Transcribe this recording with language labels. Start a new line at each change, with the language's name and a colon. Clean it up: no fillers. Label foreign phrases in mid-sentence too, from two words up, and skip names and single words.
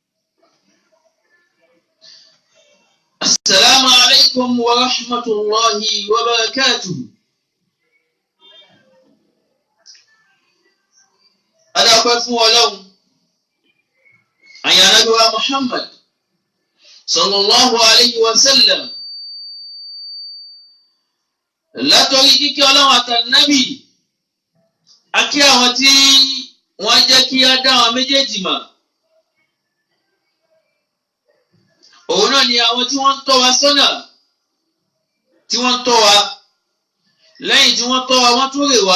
Arabic: السلام عليكم ورحمة الله وبركاته. أنا أقول لهم أن نبي محمد صلى الله عليه وسلم
Yoruba: látọ̀rí kíkẹ́ ọlọ́run àtànábì akí àwọn tí wọ́n jẹ́ kí á dá àwọn méjèèjì mọ̀. òun náà ni àwọn tí wọ́n ń tọ́ wa sọ́nà, tí wọ́n ń tọ́ wa lẹ́yìn tí wọ́n tọ́ wa wọ́n tún rè wá.